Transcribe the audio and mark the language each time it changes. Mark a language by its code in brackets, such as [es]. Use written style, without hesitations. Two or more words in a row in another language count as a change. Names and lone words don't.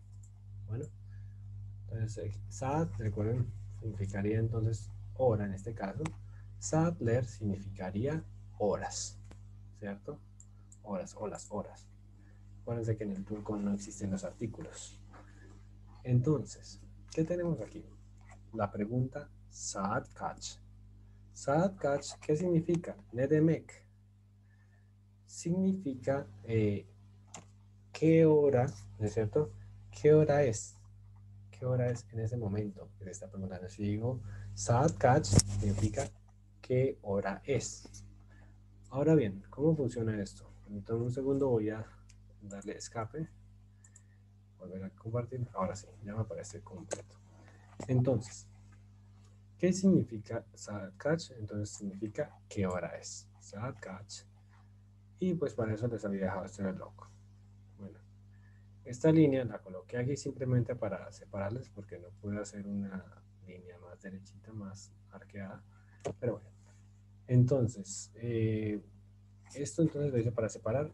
[es] Bueno, entonces saat, recuerden, significaría entonces hora en este caso. Saatler significaría horas, ¿cierto? Horas o las horas. Acuérdense que en el turco no existen los artículos. Entonces, ¿qué tenemos aquí? La pregunta [tr] saat kaç. Saat kaç, [es] ¿qué significa? [tr] Ne demek. [es] Significa qué hora, ¿no es cierto? ¿Qué hora es? ¿Qué hora es en ese momento que le está preguntando? Si digo [tr] saat kaç, [es] significa qué hora es. Ahora bien, ¿cómo funciona esto? Entonces, un segundo voy a darle escape, volver a compartir. Ahora sí, ya me aparece completo. Entonces, ¿qué significa [tr] saat kaç? [es] Entonces significa qué hora es. [tr] Saat kaç. [es] Y pues para eso les había dejado este reloj. Bueno, esta línea la coloqué aquí simplemente para separarles porque no pude hacer una línea más derechita, más arqueada. Pero bueno, entonces, esto entonces lo hice para separar.